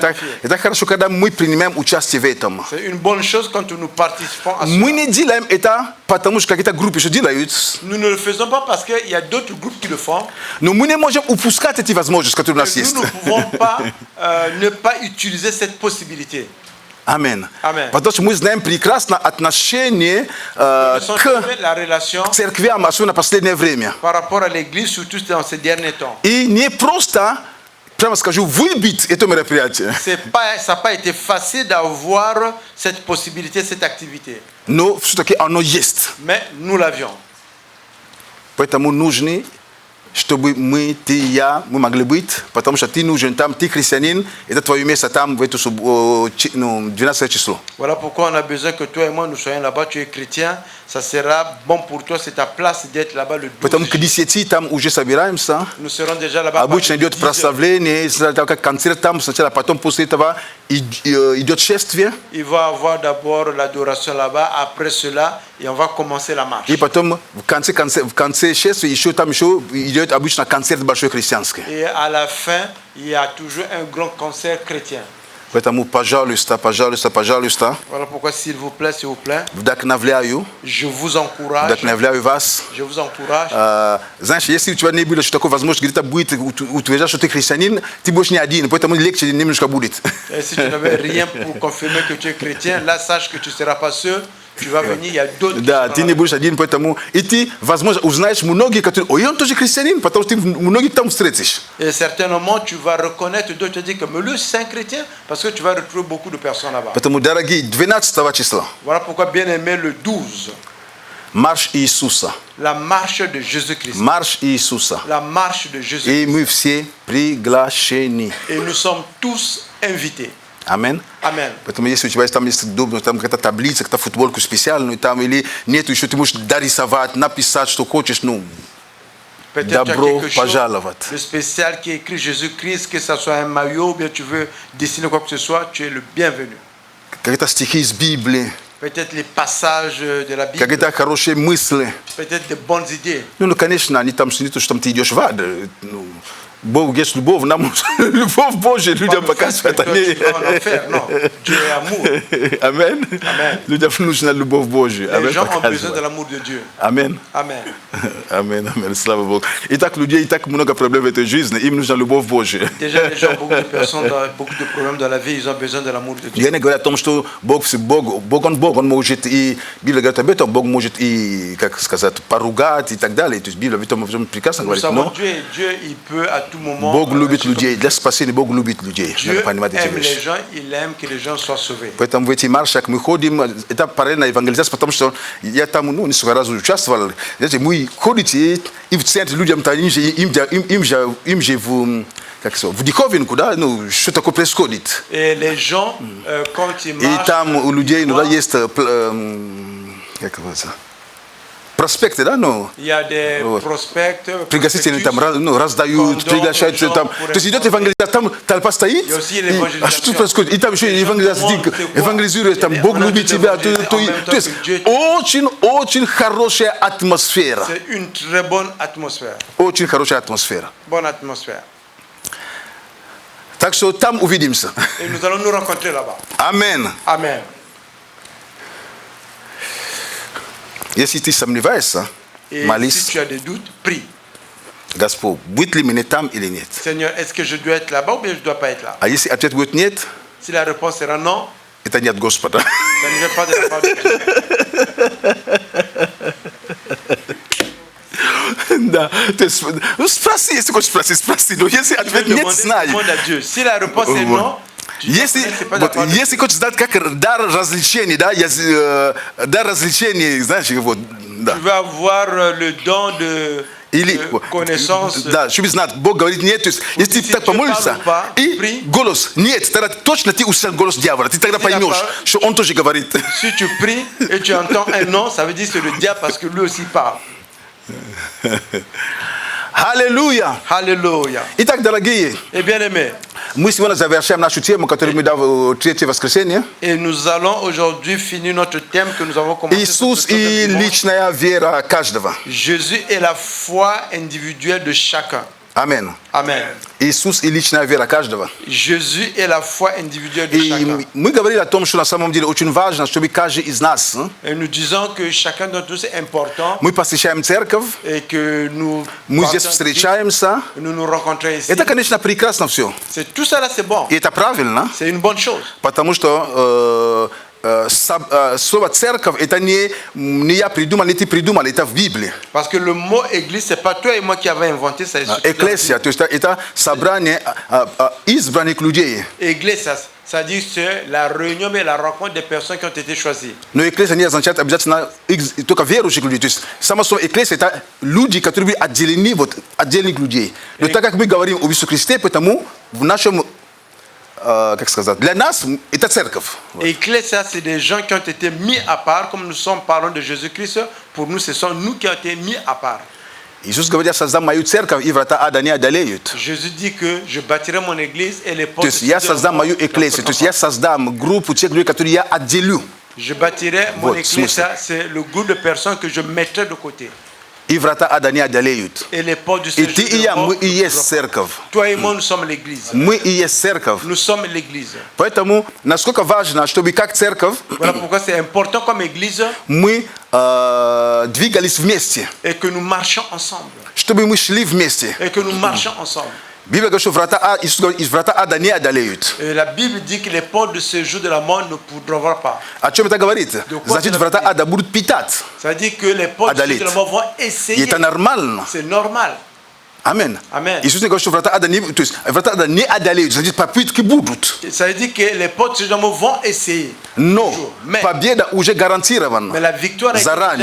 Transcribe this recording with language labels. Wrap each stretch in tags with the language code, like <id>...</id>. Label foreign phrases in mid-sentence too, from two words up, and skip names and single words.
<fr>une bonne chose quand nous participons à cela. Nous ne le faisons pas parce qu'il y a d'autres groupes qui le font. Nous ne pouvons pas ne pas utiliser cette possibilité. Amen. Amen.</fr> <ru>Потому что мы знаем прекрасно отношение</ru> <fr>la relation par rapport à l'église, surtout dans ces derniers temps.</fr> <ru>И не просто прямо скажу выбить это мероприятие.</ru> <fr>Ça n'a pas été facile d'avoir cette possibilité, cette activité.</fr> <ru>Но все-таки оно есть.</ru> <fr>Mais nous l'avions.</fr> <ru>Поэтому нужны, чтобы мы, ты и я, мы могли быть, потому что ты нужен там, ты христианин, это твое место там, в эту 12 число.</ru> <fr>Voilà pourquoi on a besoin que toi et moi nous soyons là-bas. Tu es chrétien, ça sera bon pour toi, c'est ta place d'être là-bas le 12.</fr> <ru>Потому к 10 там уже собираемся.</ru> <fr>Nous serons déjà là-bas.</fr> <ru>Обычно идет прославление, как концерт там сначала, потом после этого идет шествие.</ru> <fr>Il va avoir d'abord l'adoration là-bas, après cela, et on va commencer la marche.</fr> <ru>И потом в конце шествия еще там еще идет обычно концерт большой христианский.</ru> <fr>Et à la fin, il y a toujours un grand concert chrétien.</fr> <ru>Поэтому, пожалуйста.</ru> <fr>Voilà pourquoi, s'il vous plaît.</fr> <ru>Вдохновляю.</ru> <fr>Je vous encourage.</fr> <ru>Вдохновляю вас.</ru> <fr>Je vous encourage.</fr> <ru>Знаешь, если у тебя не было что такое возможность, где-то будет утверждать, что ты христианин, ты будешь не один, поэтому легче немножко будет.</ru> <fr>Si tu n'avais rien pour confirmer que tu es chrétien, là, sache que tu ne seras pas seul. Tu vas venir, il y a d'autres.</fr> <ru>Да, ты не будешь один, поэтому и ты, возможно, узнаешь многие, которые, ой, он тоже христианин, потому что ты многих там встретишь.</ru> <fr>Et certainement, tu vas reconnaître d'autres, tu dis que lui, c'est un chrétien, parce que tu vas retrouver beaucoup de personnes là-bas.</fr> <ru>Поэтому, дорогие, 12 числа.</ru> <fr>Voilà pourquoi, bien aimé, le 12.</fr> <ru>Марш Иисуса.</ru> <fr>La marche de Jésus-Christ.</fr> <ru>Марш Иисуса.</ru> <fr>La marche de Jésus-Christ.</fr> <ru>И мы все приглашены.</ru> <fr>Et nous sommes tous invités. Amen. Amen.</fr> <ru>Поэтому если у тебя есть там какая-то таблица, какая-то футболку специальную там или нет, еще ты можешь дорисовать, написать, что хочешь, ну, добро пожаловать.</ru> <fr>Le spécial qui est écrit Jésus-Christ, que ça soit un maillot ou bien tu veux dessiner quoi que ce soit, tu es le bienvenu.</fr> <ru>Какие-то стихи из Библии.</ru> <fr>Peut-être les passages de la Bible.</fr> <ru>Какие-то хорошие мысли.</ru> <fr>Peut-être de bonnes idées.</fr> <ru>Ну, конечно, они там не то, что там ты идешь в ад. Ну, Бог есть любовь, нам любовь Божия людям показывает.</ru> <fr>Dieu est amour. Amen.</fr> <ru>Людям нужна любовь Божия.</ru> <fr>Les gens ont besoin de l'amour de Dieu. Amen. Amen.</fr> <ru>Amen. Слава Богу. И так людей, и так много проблем в этой жизни, им нужна любовь Божия.</ru> <fr>Déjà, les gens, beaucoup de personnes, beaucoup de problèmes dans la vie, ils ont besoin de l'amour de Dieu.</fr> <ru>Я не говорю о том, что Бог, он может и, Библия говорит об этом, Бог может и, как сказать, поругать и так далее. То есть Библия об этом прекрасно говорит. Но</ru> <fr>Dieu, il peut à tout moment.</fr> <ru>Бог любит людей. Для спасения Бог любит людей.</ru> <fr>Dieu aime les gens, il aime que les gens soient sauvés.</fr> <ru>Поэтому в эти маршах мы ходим, это параллельно евангелизация, потому что я там, ну, несколько раз участвовал. Знаете, мы ходите и в центре людям, им же в диковинку, да, ну, что такое происходит.</ru> <fr>Et les gens, quand ils marchent,</fr> <ru>и там у людей иногда есть, как это, проспекты, да, ну.</ru> <fr>Il y a des prospects.</fr> <ru>Пригласительные там, ну, раздают, приглашают там. То есть идет евангелизация, там толпа стоит. А что тут происходит? И там еще евангелизирует, там Бог любит тебя. То есть очень хорошая атмосфера.</ru> <fr>C'est une très bonne atmosphère.</fr> <ru>Очень хорошая атмосфера.</ru> <fr>Bonne atmosphère.</fr> <ru>Так что там увидимся.</ru> <fr>Et nous allons nous rencontrer là-bas. Amen. Amen.</fr> <ru>Если ты сомневаешься, молись.</ru> <fr>Si tu as des doutes, prie.</fr> <ru>Господь, будет ли мне там или нет?</ru> <fr>Seigneur, est-ce que je dois être là-bas ou bien je ne dois pas être là?</fr> <ru>А если ответ будет нет,</ru> <fr>si la réponse sera non,</fr> <ru>это не от Господа.</ru> <fr>Ça ne vient pas de la part de Dieu.</fr> <ru>Да, то есть, ну, спроси, если хочешь спроси. Но если ответ нет, знай.</ru> <fr>Si la réponse est non,</fr> <ru>Если хочешь знать, как дар развлечений, да, дар развлечений, знаешь, вот, да.</ru> <fr>Tu vas avoir le don de connaissance.</fr> <ru>Да, чтобы знать, Бог говорит нет, то есть, если ты так помолишься, и голос, нет, тогда точно ты услышишь голос дьявола, ты тогда поймешь, что он тоже говорит.</ru> <fr>Si tu pries et tu entends un nom, ça veut dire que c'est le diable parce que lui aussi parle.</fr> <ru>Аллилуйя!</ru> <fr>Alléluia.</fr> <ru>Итак, дорогие,</ru> <fr>Et bien aimé,</fr> <ru>мы сегодня завершаем нашу тему, которую мы дали в третье воскресенье.</ru> <fr>et nous allons aujourd'hui finir notre thème que nous avons commencé.</fr> <ru>Иисус и личная вера каждого.</ru> <fr>Jésus est la foi individuelle de chacun.</fr> <ru>Амин.</ru> <fr>Amen.</fr> <ru>Иисус и личная вера каждого.</ru> <fr>Jésus est la foi individuelle de</fr> <ru>И</ru> <fr>chacun.</fr> <ru>мы говорили о том, что на самом деле очень важно, чтобы каждый из нас,</ru> <fr>Et nous disons que chacun d'entre nous est important</fr> <ru>мы посещаем церковь,</ru> <fr>et que nous</fr> <ru>мы здесь встречаемся.</ru> <fr>nous rencontrons ici.</fr> <ru>Это, конечно, прекрасно все.</ru> <fr>C'est tout ça là, c'est bon.</fr> <ru>И это правильно,</ru> <fr>C'est une bonne chose.</fr> <ru>потому что слово церковь это не я придумал, не ты придумал, это в Библии.</ru> <fr>Parce que le mot église, c'est pas toi et moi qui avons inventé ça.</fr> <ru>Экклесия, то есть это собрание избранных людей.</ru> <fr>Église, ça dit que c'est la réunion, mais la rencontre des personnes qui ont été choisies.</fr> <ru>Но экклесия не означает обязательно только верующих людей. То есть само слово экклесия это люди, которые были отделены, вот отдельных людей. Но так как мы говорим об Иисусе Христе, потому в нашем как сказать, для нас это церковь.</ru> <fr>Ecclésia, c'est des gens qui ont été mis à part, comme nous sommes parlons de Jésus-Christ. Pour nous, ce sont nous qui avons été mis à part.</fr> <ru>Иисус говорит, я создам мою церковь, и врата ада не одолеют.</ru> <fr>Jésus dit que je bâtirai mon église et les</fr> <ru>То</ru> <fr>portes.</fr> <ru>есть я создам мою экклесию, то есть я создам группу тех людей, которые я отделю.</ru> <fr>Je bâtirai mon</fr> <ru>Вот,</ru> <fr>église, c'est le groupe de personnes que je mettrai de côté.</fr> <ru>И врата ада не одолеют.</ru> <fr>Et les portes du</fr> <ru>И</ru> <fr>séjour</fr> <ru>ты и</ru> <fr>de</fr> <ru>я,</ru> <fr>mort</fr> <ru>мы и</ru> <fr>ne</fr> <ru>есть</ru> <fr>frapperont</fr> <ru>церковь.</ru> <fr>pas. Toi et moi, nous sommes l'église.</fr> <ru>Мы и есть церковь.</ru> <fr>Nous sommes l'église.</fr> <ru>Поэтому насколько важно, чтобы как церковь</ru> <fr>Voilà pourquoi c'est important comme église</fr> <ru>мы двигались вместе,</ru> <fr>et que nous marchons ensemble.</fr> <ru>чтобы мы шли вместе.</ru> <fr>Et que nous marchons ensemble.</fr> <ru>Библия говорит, что Иисус говорит, из врата ада не одолеют.</ru> <fr>Et la Bible dit que les portes de séjour de la mort ne pourront pas.</fr> <ru>О чем это говорит? Значит, врата ада будут питать.</ru> <fr>Ça veut dire que les portes de la mort vont</fr> <ru>И</ru> <fr>essayer.</fr> <ru>это нормально.</ru> <fr>C'est normal.</fr> <ru>Амин.</ru> <fr>Amen.</fr> <ru>Иисус не говорит, что врата ада не одолеют. Значит, попытки будут.</ru> <fr>Ça veut dire que les portes de la mort vont essayer.</fr> <ru>Но</ru> <fr>Mais</fr> <ru>победа уже гарантирована</ru> <fr>la victoire est</fr> <ru>заранее.</ru>